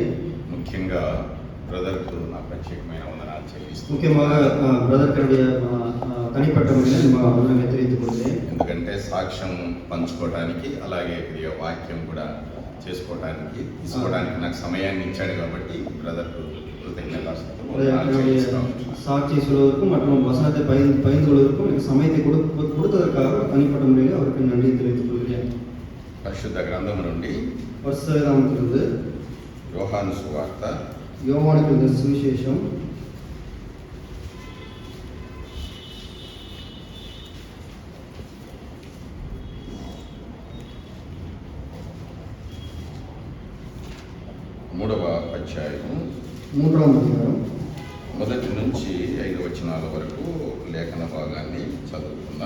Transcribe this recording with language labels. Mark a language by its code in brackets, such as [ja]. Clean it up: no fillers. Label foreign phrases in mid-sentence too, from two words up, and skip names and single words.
[te] ముఖ్యంగా బ్రదర్కు నా ప్రత్యేకమైన వందనాలు చెల్లిస్తున్నాను. ముఖ్యంగా బ్రదర్ తనిపట్ట వందనాలు తెలియజేస్తున్నాను. ఎందుకంటే సాక్ష్యం పంచుకోవడానికి అలాగే ప్రియ వాక్యం కూడా చేసుకోవడానికి తీసుకోవడానికి నాకు సమయాన్ని ఇచ్చాడు కాబట్టి బ్రదర్కు [ta] சாட்சி சொல்வதற்கும் மற்றும் வசனத்தை பகிர்ந்து கொள்வதற்கும் எனக்கு சமயத்தை கொடுத்ததற்காக தனிப்பட்ட முறையில் அவருக்கு நன்றி தெரிவித்துக் கொள்கிறேன். [te] పరిశుద్ధ గ్రంథం నుండి పరిశుద్ధ గ్రంథంలో యోహాను సువార్త యోహానుకు సువిశేషం 3వ అధ్యాయం మొదటి నుంచి 5 వచనాల వరకు లేఖన భాగాన్ని చదువుకుందాం.